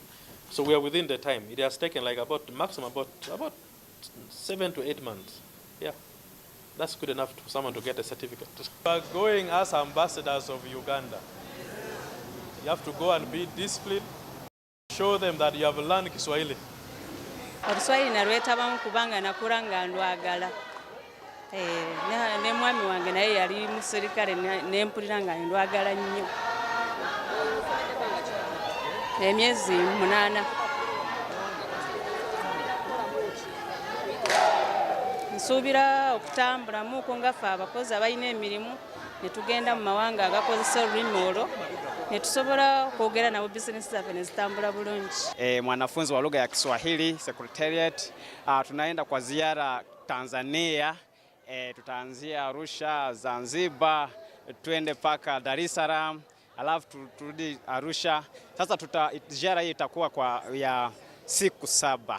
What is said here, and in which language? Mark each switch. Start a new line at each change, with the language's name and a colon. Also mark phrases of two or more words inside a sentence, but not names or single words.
English: So we are within the time. It has taken like maximum about 7 to 8 months. Yeah. That's good enough for someone to get a certificate. We are going as ambassadors of Uganda. You have to go and be disciplined, show them that you have learned Kiswahili.
Ganda: Oluswahili nalwetabamu kubanga nakula nga ndwagala. Ne mwami wange naye yali musirikale nempulira nga ndwagala nnyo. Emyezi 8. Nsuubira okutambulamu uko ngaffe abakozi abalina emirimu ne tugenda mu mawanga agakozesa olulimi olwo ne tusobola okwogera nabo bizinesi zaffe ne zitambula bulungi.
Swahili: Mwanafunzi wa lugha ya Kiswahili Secretariat, tunaenda kwa ziara Tanzania. Tutaanzia Arusha, Zanzibar, tuende paka Dar es Salaam, alafu turudi Arusha. Sasa ziara hii itakuwa ya siku 7.